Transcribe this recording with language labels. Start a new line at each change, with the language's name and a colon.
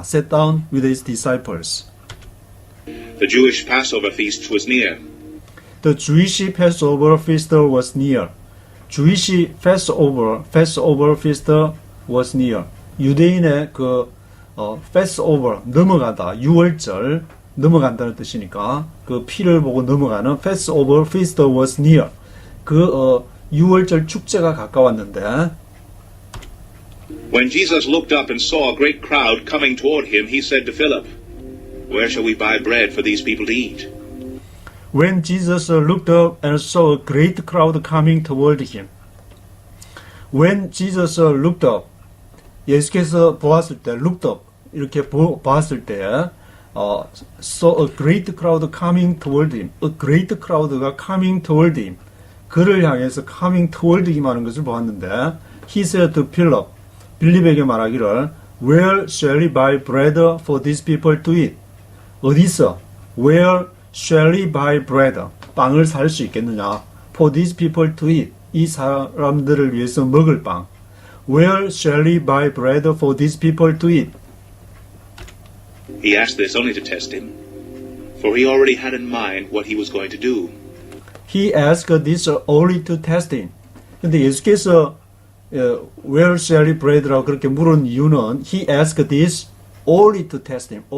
English: Sat down with his disciples. The Jewish Passover feast was near. The Jewish Passover feast was near. Jewish Passover feast was near.
Korean: 유대인의 Passover, 넘어가다, 유월절, 넘어간다는 뜻이니까 그 피를 보고 넘어가는
English: Passover feast was near.
Korean: 유월절 축제가 가까웠는데
English: When Jesus looked up and saw a great crowd coming toward him, he said to Philip, "Where shall we buy bread for these people to eat?" When Jesus looked up and saw a great crowd coming toward him. When Jesus looked up,
Korean: 예수께서 보았을 때,
English: looked up,
Korean: 이렇게 보았을 때,
English: saw a great crowd coming toward him. A great crowd가 coming toward him.
Korean: 그를 향해서
English: coming toward him
Korean: 하는 것을 보았는데,
English: he said to Philip,
Korean: 빌립에게 말하기를,
English: Where shall we buy bread for these people to eat?
Korean: 어디서?
English: Where shall we buy bread?
Korean: 빵을 살 수 있겠느냐?
English: For these people to eat.
Korean: 이 사람들을 위해서 먹을 빵.
English: Where shall we buy bread for these people to eat? He asked this only to test him, for he already had in mind what he was going to do. He asked this only to test him.
Korean: 근데 예수께서
English: Where shall we bread라고
Korean: 그렇게 물은 이유는
English: He asked this only to test him.